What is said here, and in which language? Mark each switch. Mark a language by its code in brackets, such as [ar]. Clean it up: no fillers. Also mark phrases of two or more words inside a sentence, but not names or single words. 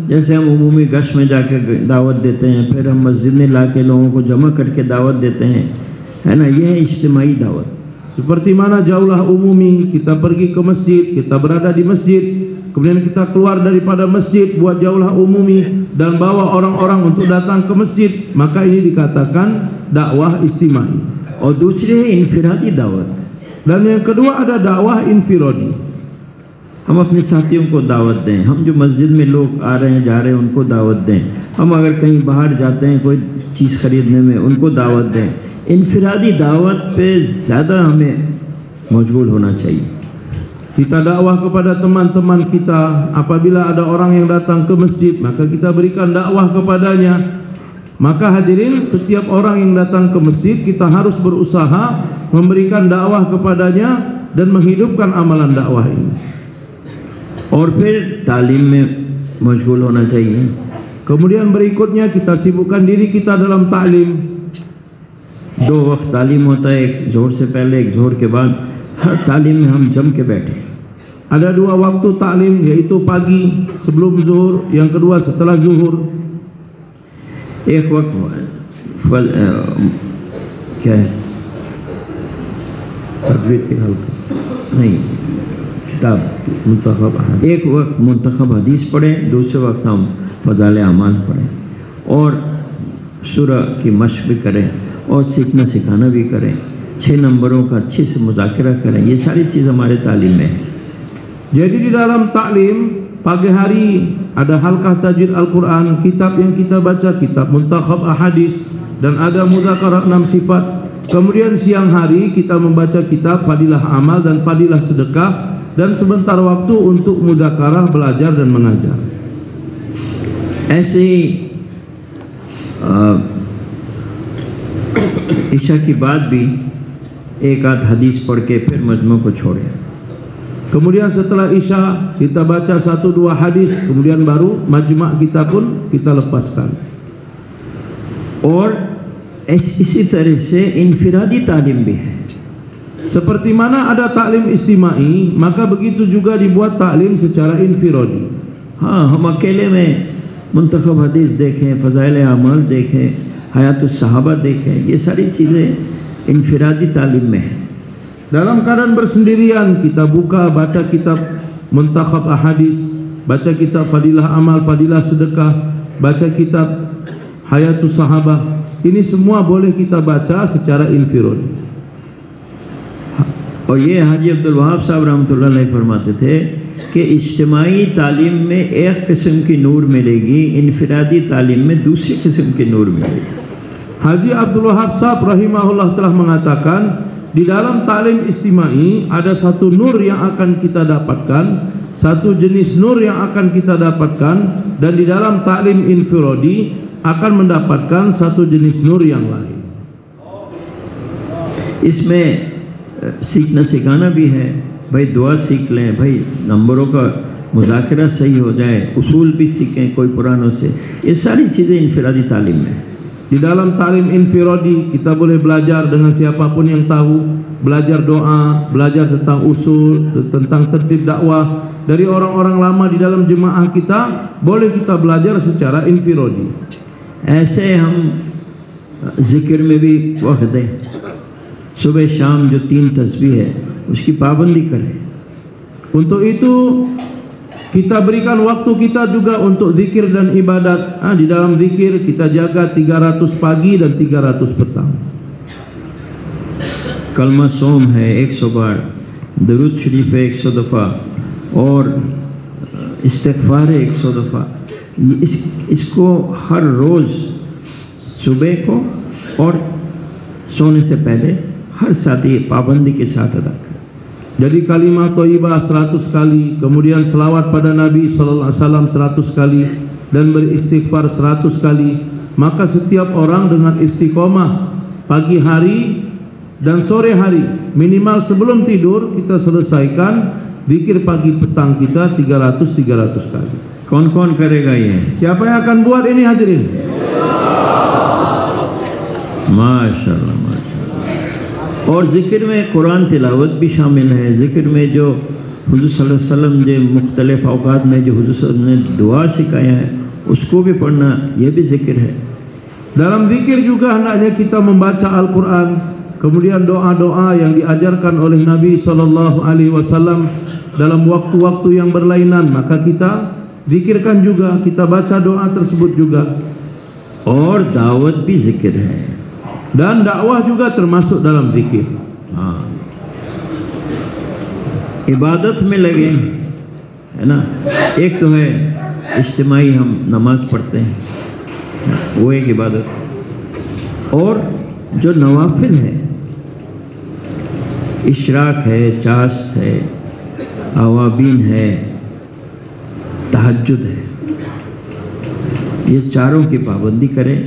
[hi] जैसे हम उमूमी गश में जाकर दावत देते हैं, फिर हम मस्जिद में लाके लोगों को जमा करके दावत देते हैं, है ना, ये है इज्तिमाई दावत। [ms] Seperti mana jauhlah umumi, kita pergi ke masjid, kita berada di masjid, kemudian kita keluar daripada masjid buat jauhlah umumi dan bawa orang-orang untuk datang ke masjid, maka ini dikatakan dakwah istimai. [hi] और दूसरी है इनफिरादी दावत, [ms] dan yang kedua ada dakwah infiradi. [hi] हम अपने साथियों को दावत दें, हम जो मस्जिद में लोग आ रहे हैं जा रहे हैं उनको दावत दें, हम अगर कहीं बाहर जाते हैं कोई चीज़ खरीदने में उनको दावत दें। इनफिरादी दावत पे ज़्यादा हमें मशगूल होना चाहिए। [ms] Kita dakwah kepada teman-teman kita. Apabila ada orang yang datang ke masjid, maka kita berikan dakwah kepadanya. Maka hadirin, setiap orang yang datang ke masjid kita harus berusaha memberikan dakwah kepadanya dan menghidupkan amalan dakwah ini. [hi] और फिर तालीम में मशगूल होना चाहिए। [ms] Kemudian berikutnya kita sibukkan diri kita dalam taklim. [hi] 2 वक्त तालीम होता है, एक जोहर से पहले, एक जोहर के बाद। हर तालीम में हम जम के बैठे। [ms] Ada 2 waktu taklim, yaitu pagi sebelum zuhur, yang kedua setelah zuhur. [hi] एक वक्त क्या है, नहीं किताब मुंतखब, एक वक्त मुंतखब हदीस पढ़ें, दूसरे वक्त हम फज़ाइल अमाल पढ़ें और सूरह की मश्क भी करें और सीखना सिखाना भी करें, 6 नंबरों का अच्छे से मुज़ाकरा करें। ये सारी चीज़ हमारे तालीम में है। [ms] Jadi di dalam taklim pagi hari ada halqah tajwid Al-Quran, kitab yang kita baca, kitab muntakhab ahadis, dan ada muzakarah 6 sifat. Kemudian siang hari kita membaca kitab fadilah amal dan fadilah sedekah, dan sebentar waktu untuk muzakarah, belajar dan mengajar. [hi] ऐसे ही इशा के बाद भी एक आध हदीस पढ़ के फिर मजमू को छोड़े। [ms] Kemudian setelah Isya kita baca 1-2 hadis, kemudian baru majma' kita pun kita lepaskan. [hi] और इसी तरह से इनफिरादी तालीम भी है. [ms] Seperti mana ada taklim istimai, maka begitu juga dibuat taklim secara infiradi. [hi] हाँ, हम अकेले में मुंतखब हदीस देखें, फ़ज़ाइल अमाल देखें, हयातुस सहाबा देखें, ये सारी चीज़ें इनफिरादी तालीम में है. [ms] Dalam keadaan bersendirian kita buka baca kitab muntakhab ahadis, baca kitab fadilah amal, fadilah sedekah, baca kitab hayatus sahabah. Ini semua boleh kita baca secara infiradi. [hi] और ये हाजी अब्दुल वहाब साहब [ar] رحمة الله عليه [hi] फरमाते थे कि इज्तिमाई तालीम में एक किस्म की नूर मिलेगी, इनफिरादी तालीम में दूसरी किस्म की नूर मिलेगी. [ms] Haji Abdul Wahab Sahab rahimahullah telah mengatakan, di dalam taklim istimai ada satu nur yang akan kita dapatkan, satu jenis nur yang akan kita dapatkan, dan di dalam taklim infiradi akan mendapatkan satu jenis nur yang lain. [hi] इसमें सीखना सिखाना भी है, भाई दुआ सीख लें, भाई नंबरों का मुज़ाकरा सही हो जाए, उसूल भी सीखें कोई पुरानों से, ये सारी चीज़ें इनफिरादी तालीम में. [ms] Di dalam taklim infiradi kita boleh belajar dengan siapapun yang tahu, belajar doa, belajar tentang usul, tentang tertib dakwah dari orang-orang lama di dalam jemaah kita, boleh kita belajar secara infiradi. [hi] ऐसे हम जिक्र में भी वक्त दें, सुबह शाम जो 3 तस्बीह है उसकी पाबंदी करें. [ms] Untuk itu kita berikan waktu kita juga untuk zikir dan ibadat. Di dalam zikir kita jaga 300 pagi dan 300 petang. [hi] कलमा सोम है 100 बार, दरूद शरीफ है 100 दफ़ा और इस्तिग़फ़ार है 100 दफ़ा. इसको हर रोज़ सुबह को और सोने से पहले हर साथी पाबंदी के साथ अदा करें. [ms] Jadi kalimat thayyibah 100 kali, kemudian selawat pada Nabi [ar] sallallahu alaihi wasallam [ms] 100 kali dan beristighfar 100 kali. Maka setiap orang dengan istiqomah pagi hari dan sore hari, minimal sebelum tidur kita selesaikan zikir pagi petang kita 300 kali. [hi] कौन-कौन करेगा ये? [ms] Siapa yang akan buat ini hadirin? [hi] माशाअल्लाह माशाअल्लाह. और ज़िक्र में कुरान तिलावत भी शामिल है. ज़िक्र में जो हुज़ूर [ar] صلى الله عليه وسلم [hi] जो मुख्तलिफ़ औक़ात में जो हुज़ूर [ar] صلى الله عليه وسلم [hi] ने दुआ सिखाया है उसको भी पढ़ना, ये भी ज़िक्र है. [ms] Dalam zikir juga hendaknya kita membaca Al-Quran, kemudian doa-doa yang diajarkan oleh Nabi [ar] sallallahu alaihi wasallam [ms] dalam waktu-waktu yang berlainan, maka kita zikirkan juga, kita baca doa tersebut juga. [hi] और दावत भी ज़िक्र है. [ms] Dan dakwah juga termasuk dalam zikir. [hi] हाँ, इबादत में लगे, है ना. एक तो है इज्तिमाई हम नमाज पढ़ते हैं, वो एक इबादत, और जो नवाफिल है, इशराक है, चास है, अवाबीन है, तहज्जुद है, ये चारों की पाबंदी करें.